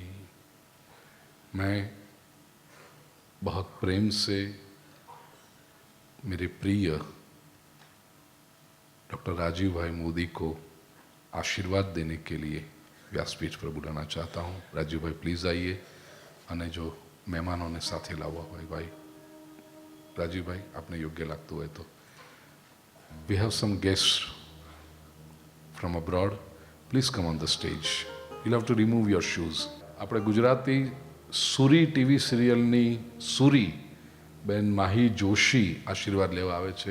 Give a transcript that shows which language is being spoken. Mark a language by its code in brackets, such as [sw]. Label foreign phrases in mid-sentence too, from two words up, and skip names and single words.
[hi] मैं बहुत प्रेम से मेरे प्रिय डॉक्टर राजीव भाई मोदी को आशीर्वाद देने के लिए व्यासपीठ पर बुलाना चाहता हूँ। राजीव भाई प्लीज आइए, [gu] અને જો મહેમાનોને સાથે લાવવા હોય ભાઈ। રાજીવ ભાઈ આપને યોગ્ય લાગતું હોય તો। [en] We have some guests from abroad. Please come on the stage. You'll have to remove your shoes. [gu] આપણે ગુજરાતી સુરી ટીવી સિરિયલની સુરી બેન માહી જોશી આશીર્વાદ લેવા આવે છે।